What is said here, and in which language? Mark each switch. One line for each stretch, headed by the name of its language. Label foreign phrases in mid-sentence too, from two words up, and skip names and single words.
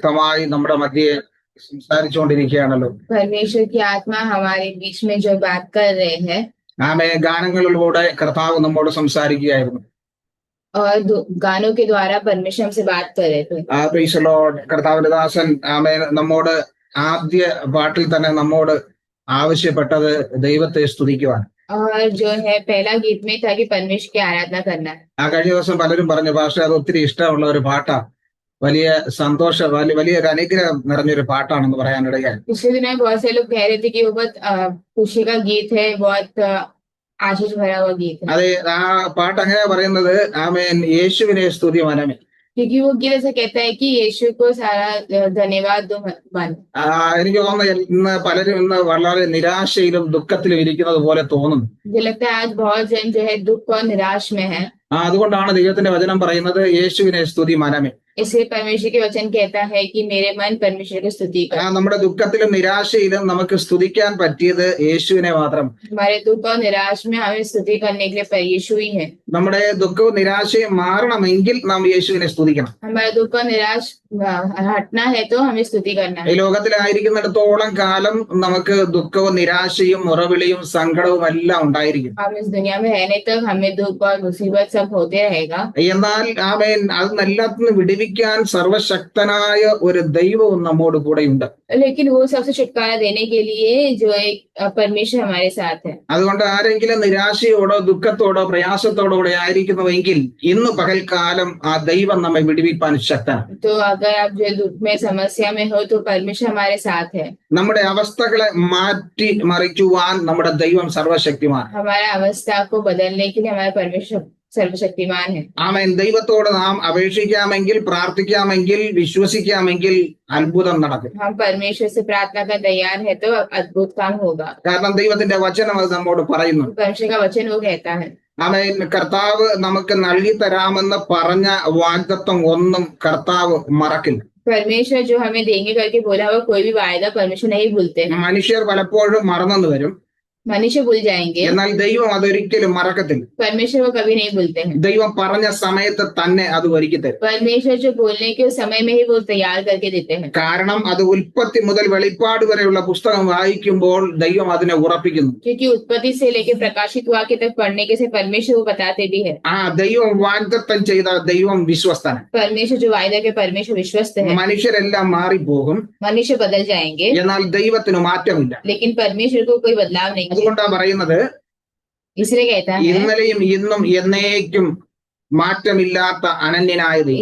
Malayalam: ശക്തമായി നമ്മുടെ മധ്യേ സംസാരിച്ചുകൊണ്ടിരിക്കുകയാണല്ലോ.
Hindi: परमेश्वर की आत्मा हमारे बीच में जो बात कर रहे हैं
Malayalam: ആമേ ഗാനങ്ങളിലൂടെ കർത്താവ് നമ്മോട് സംസാരിക്കുകയായിരുന്നു.
Hindi: और गानों के द्वारा परमेश्वर हमसे बात कर रहे थे।
English: Praise the Lord.
Malayalam: കർത്താവിന്റെ ദാസൻ ആമേ നമ്മോട് ആദ്യ പാട്ടിൽ തന്നെ നമ്മോട് ആവശ്യപ്പെട്ടത് ദൈവത്തെ സ്തുതിക്കുവാൻ.
Hindi: और जो है पहला गीत में था कि परमेश्वर की आराधना करना।
Malayalam: കഴിഞ്ഞ ദിവസം പലരും പറഞ്ഞു പക്ഷെ അത് ഒത്തിരി ഇഷ്ടമുള്ള ഒരു പാട്ടാ, വലിയ സന്തോഷം വലിയൊരു അനുഗ്രഹം നിറഞ്ഞൊരു പാട്ടാണെന്ന് പറയാനിടയായി.
Hindi: पिछले दिनों में बहुत से लोग कह रहे थे कि वो बहुत खुशी का गीत है, बहुत आशीष भरा हुआ गीत है।
Malayalam: അതെ, ആ പാട്ട് അങ്ങനെ പറയുന്നത് ആമേൻ യേശുവിനെ സ്തുതി മനമേ.
Hindi: क्योंकि वो गीत ऐसा कहता है कि यीशु को सारा धन्यवाद दो मन।
Malayalam: എനിക്ക് തോന്നുന്നു ഇന്ന് പലരും ഇന്ന് വളരെ നിരാശയിലും ദുഃഖത്തിലും ഇരിക്കുന്നത് പോലെ തോന്നുന്നു.
Hindi: मुझे लगता है आज बहुत जन जो है दुख और निराश में है।
Malayalam: അതുകൊണ്ടാണ് ദൈവത്തിന്റെ വചനം പറയുന്നത് യേശുവിനെ സ്തുതി മനമേ.
Hindi: इसलिए परमेश्वर के वचन कहता है कि मेरे मन परमेश्वर की स्तुति कर।
Malayalam: നമ്മുടെ ദുഃഖത്തിലും നിരാശയിലും നമുക്ക് സ്തുതിക്കാൻ പറ്റിയത് യേശുവിനെ മാത്രം.
Hindi: हमारे दुख और निराश में हमें स्तुति करने के लिए यीशु ही है।
Malayalam: നമ്മുടെ ദുഃഖവും നിരാശയും മാറണമെങ്കിൽ നാം യേശുവിനെ സ്തുതിക്കണം.
Hindi: हमारा दुख और निराश हटना है तो हमें स्तुति करना है।
Malayalam: ഈ ലോകത്തിലായിരിക്കുന്നിടത്തോളം കാലം നമുക്ക് ദുഃഖവും നിരാശയും മുറവിളിയും സങ്കടവും എല്ലാം ഉണ്ടായിരിക്കും.
Hindi: हम इस दुनिया में रहने तक हमें दुख और मुसीबत सब होते रहेगा।
Malayalam: എന്നാൽ ആമേൻ അതെല്ലാത്തിനും വിടുവിക്കാൻ സർവശക്തനായ ഒരു ദൈവവും നമ്മോട് കൂടെയുണ്ട്.
Hindi: लेकिन वो सबसे छुटकारा देने के लिए जो एक परमेश्वर हमारे साथ है।
Malayalam: അതുകൊണ്ട് ആരെങ്കിലും നിരാശയോടോ ദുഃഖത്തോടോ പ്രയാസത്തോടോ ആയിരിക്കുന്നുവെങ്കിൽ ഇന്ന് പകൽക്കാലം ആ ദൈവം നമ്മെ വിടുവിപ്പാൻ ശക്തനാണ്.
Hindi: तो अगर आप जो दुख में समस्या में हो तो परमेश्वर हमारे साथ है।
Malayalam: നമ്മുടെ അവസ്ഥകളെ മാറ്റി മറിക്കുവാൻ നമ്മുടെ ദൈവം സർവശക്തിമാൻ.
Hindi: हमारा अवस्था को बदलने के लिए हमारा परमेश्वर सर्वशक्तिमान है।
Malayalam: ആമേൻ. ദൈവത്തോട് നാം അപേക്ഷിക്കാമെങ്കിൽ പ്രാർത്ഥിക്കാമെങ്കിൽ വിശ്വസിക്കാമെങ്കിൽ അത്ഭുതം നടക്കും.
Hindi: हम परमेश्वर से प्रार्थना कर तैयार है तो अद्भुत काम होगा।
Malayalam: കാരണം ദൈവത്തിന്റെ വചനം അത് നമ്മോട് പറയുന്നു.
Hindi: परमेश्वर का वचन वो कहता है।
Malayalam: ആമേൻ. കർത്താവ് നമുക്ക് നൽകി തരാമെന്ന് പറഞ്ഞ വാഗ്ദത്തം ഒന്നും കർത്താവ് മറക്കില്ല.
Hindi: परमेश्वर जो हमें देंगे करके बोला हुआ कोई भी वायदा परमेश्वर नहीं भूलते हैं।
Malayalam: മനുഷ്യർ പലപ്പോഴും മറന്നെന്ന് വരും,
Hindi: मनुष्य भूल जाएंगे,
Malayalam: എന്നാൽ ദൈവം അതൊരിക്കലും മറക്കത്തില്ല.
Hindi: परमेश्वर वो कभी नहीं भूलते हैं।
Malayalam: ദൈവം പറഞ്ഞ സമയത്ത് തന്നെ അത് ഒരുക്കി തരും.
Hindi: परमेश्वर जो बोलने के समय में ही वो तैयार करके देते हैं।
Malayalam: കാരണം അത് ഉൽപ്പത്തി മുതൽ വെളിപ്പാട് വരെയുള്ള പുസ്തകം വായിക്കുമ്പോൾ ദൈവം അതിനെ ഉറപ്പിക്കുന്നു.
Hindi: क्योंकि उत्पत्ति से लेकर प्रकाशित वाक्य तक पढ़ने के से परमेश्वर वो बताते भी है।
Malayalam: ദൈവം വാഗ്ദത്തം ചെയ്ത ദൈവം വിശ്വസ്തനാണ്.
Hindi: परमेश्वर जो वायदा के परमेश्वर विश्वस्त है।
Malayalam: മനുഷ്യരെല്ലാം മാറിപ്പോകും,
Hindi: मनुष्य बदल जाएंगे,
Malayalam: എന്നാൽ ദൈവത്തിന് മാറ്റമില്ല.
Hindi: लेकिन परमेश्वर को कोई बदलाव नहीं।
Malayalam: അതുകൊണ്ടാ പറയുന്നത്
Hindi: इसलिए कहता है
Malayalam: ഇന്നലെയും ഇന്നും എന്നേക്കും മാറ്റമില്ലാത്ത അനന്യനായ ദൈവം.